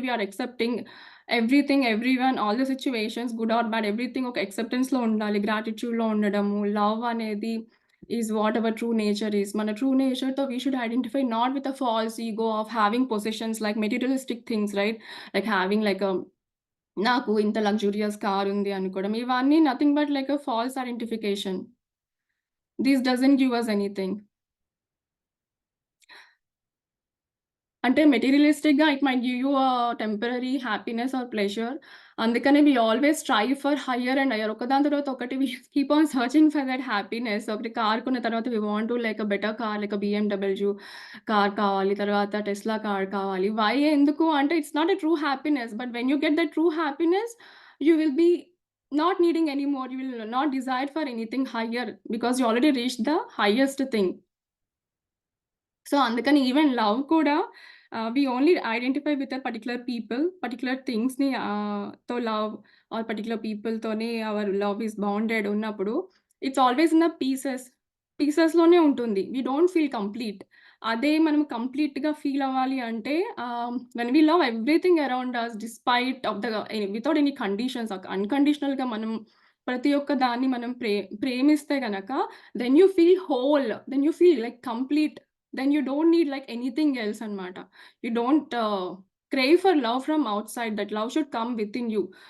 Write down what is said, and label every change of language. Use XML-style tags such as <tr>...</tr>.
<en>We are accepting everything, everyone, all the situations, good or bad, everything</en> <te>ఒక acceptanceలో ఉండాలి. గ్రాటిట్యూడ్‌లో ఉండడము. Love అనేది</te> <en>is what our true nature is.</en> <te>మన true natureతో</te> <en>we should identify not with a false ego of having possessions like materialistic things, right? Like having like a</en> <te>నాకు ఇంత luxurious car ఉంది అనుకోవడం.</te> <en>ఇవన్నీ nothing but like a false identification. This doesn't give us anything. అంటే మెటీరియలిస్టిక్‌గా it might give you temporary happiness are pleasure. అందుకనే we always strive for higher and higher.</en> <te>ఒకదాని తర్వాత ఒకటి</te> <en>We keep on searching for that happiness.</en> <te>ఒకటి car కొన్న తర్వాత</te> <en>We want to like better car, like BMW car కావాలి.</en> <te>తర్వాత Tesla car కావాలి.</te> <en>Why?</en> <te>ఎందుకు అంటే</te> <en>It's not a true happiness. But when you get that true happiness, you will be not needing anymore. You will not desire for anything higher because you already reached the highest thing. So, అందుకని even love కూడా we only identify with a particular people, particular థింగ్స్‌ని తో love or particular పీపుల్‌తోనే our love is bounded ఉన్నప్పుడు it's always in the పీసెస్‌లోనే ఉంటుంది. We don't feel complete.</en> <te>అదే మనం కంప్లీట్‌గా feel అవ్వాలి అంటే</te> <en>when we love everything around us despite of the without any conditions,</en> <te>అన్‌కండిషనల్‌గా మనం ప్రతి ఒక్క దాన్ని మనం ప్రేమిస్తే గనక</te> <en>Then you feel whole, then you feel like complete. Then you don't need like anything else అనమాట. You don't crave for love from outside. That love should come within you.</en>